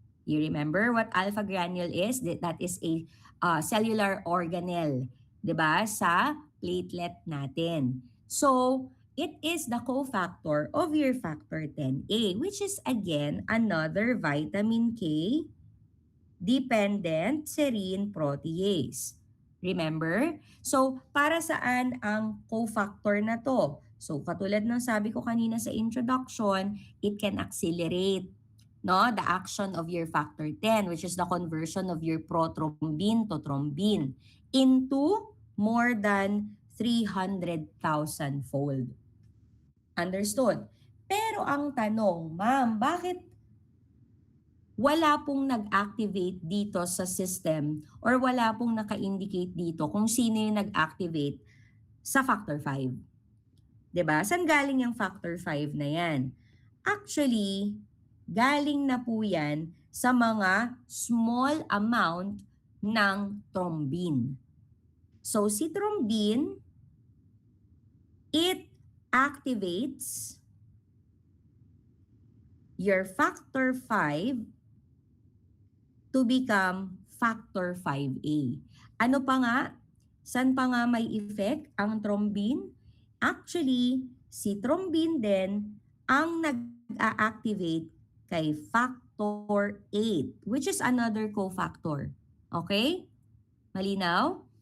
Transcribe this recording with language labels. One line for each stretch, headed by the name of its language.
English: You remember what alpha granule is? That is a cellular organelle,
Filipino: 'di ba? Sa platelet natin.
English: So it is the cofactor of your factor 10A, which is again another vitamin K dependent serine protease. Remember?
Filipino: So, para saan ang cofactor na to?
English: So,
Filipino: katulad ng sabi ko kanina sa
English: introduction, it can accelerate, no, the action of your factor 10, which is the conversion of your prothrombin to thrombin into more than 300,000-fold. Understood?
Filipino: Pero ang tanong, ma'am, bakit wala pong nag-activate dito sa system or wala pong naka-indicate dito kung sino yung nag-activate sa factor 5? 'Di ba? Saan galing yung factor 5 na yan? Actually, galing na po yan sa mga small amount ng thrombin.
English: So si thrombin, it activates your factor 5 to become factor 5A.
Filipino: Ano pa nga? Saan pa nga may effect ang thrombin?
English: Actually,
Filipino: si thrombin din ang nag-a-activate kay
English: factor 8, which is another cofactor. Okay?
Filipino: Malinaw?